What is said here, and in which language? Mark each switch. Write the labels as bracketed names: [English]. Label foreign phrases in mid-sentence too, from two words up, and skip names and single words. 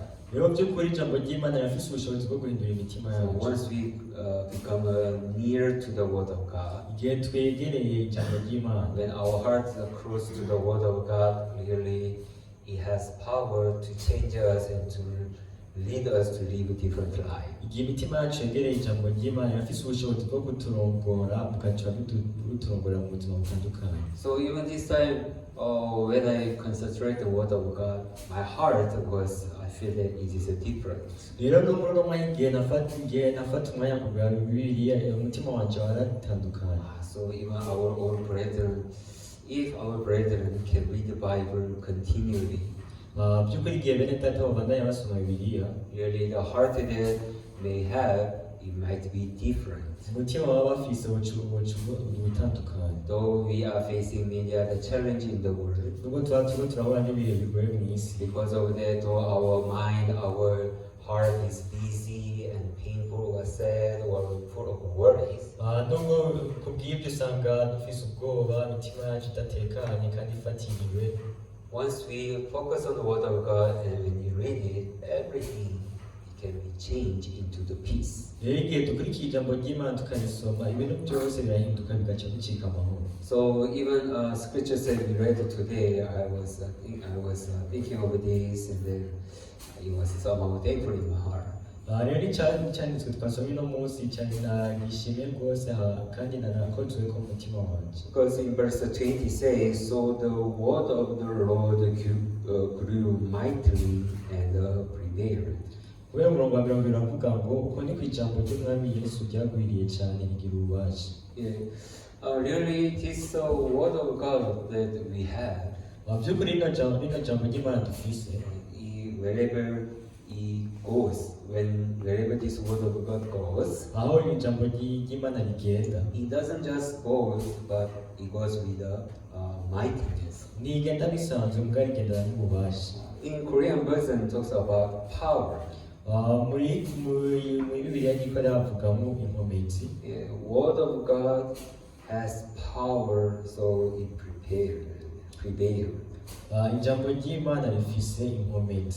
[Rundi] rero by'ukuri ijambo ry'Imana rirafise ubushobozi bwo guhindura imitima So yacu. [English] once we become near to the word of God, [Rundi] igihe twegereye ijambo ry'Imana, [English] when our hearts are close to the word of God, really it has power to change us and to lead us to live a different life. [Rundi] igihe imitima yacu yegereye ijambo ry'Imana irafise ubushobozi bwo kuturongora bugaca buturongorera mu buzima butandukanye. [English] So even this time, when I concentrate the word of God, my heart was, I feel that it is a different. [Rundi] rero no muri uno mwanya igihe nafata umwanya kugira Bibiliya umutima wanje waratandukanye. [English] So even our own brethren, if our brethren can read the Bible continually, [Rundi] by'ukuri igihe bene data babandanya basoma Bibiliya, [English] really the heart that they have, it might be different. [Rundi] umutima baba bafise ubutandukanye. [English] Though we are facing many other challenges in the world, [Rundi] nubwo tuba turahura n'ibihe bigoye mu isi, [English] because of that, though our mind, our heart is busy and painful or sad or full of worries, [Rundi] nubwo kubw'ibyo usanga dufise ubwoba, imitima yacu idatekanye kandi ifatiriwe. [English] once we focus on the Word of God and when you read it, everything can be changed into the peace. [Rundi] rero igihe dukurikiye ijambo ry'Imana tukarisoma, ibintu byose birahinduka bigaca bicika amahoro. [English] So even scriptures that we read today, I was thinking of this, and then it was somehow thankful in my heart. [Rundi] rero icyanditswe twasomye uno munsi cyane nagishimye rwose kandi nanakozwe ko umutima wanje. [English] Because in verse 20 says, so the word of the Lord grew mightily and prevailed. [Rundi] kubera umurongo wa 20 uravuga ngo uko ni ku ijambo ry'umwami Yesu ryagwiriye cyane rigira ububasha. [English] Really, it is the word of God that we have. [Rundi] by'ukuri rino jambo ry'Imana dufise, [English] Wherever it goes, wherever this word of God goes, [Rundi] aho ijambo ry'Imana rigenda, [English] it doesn't just go, but it goes with mightiness. [Rundi] ntigenda bisanzwe mbwa rigendana n'ububasha. [English] In Korean version, it talks about power. [Rundi] muri Bibiliya gikorera havugamo inkomezi. [English] Word of God has power, so it prevailed. [Rundi] ijambo ry'Imana rifise inkomezi.